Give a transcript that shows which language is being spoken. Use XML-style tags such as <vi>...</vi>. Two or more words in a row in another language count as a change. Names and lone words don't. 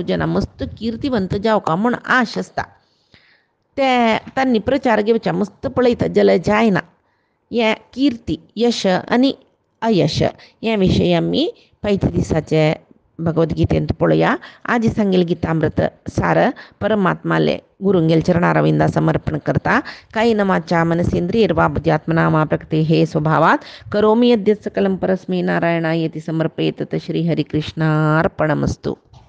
<kok>जना मस्त किर्तीवंत जावका म्हूण आश आसता ते तांणी प्रचार घेवच्या मस्त पळयता जाल्यार जायना हें किर्ती यश आनी अयश हे विशयी आमी पैते दिसाचे भगवद्गीतेंत पळोवया आज सांगेल गीतामृत सार परमात्माले गुरुंगेल चरणारविंदा समर्पण करता</kok> <sa>कायेन वाचा मनसेंद्रियैर्वा बुद्ध्यात्मना मा प्रकृते हे स्वभावात् करोमि यद्यत् सकलं परस्मै नारायणायेति समर्पयेत् श्री हरिकृष्णार्पणमस्तु।</sa>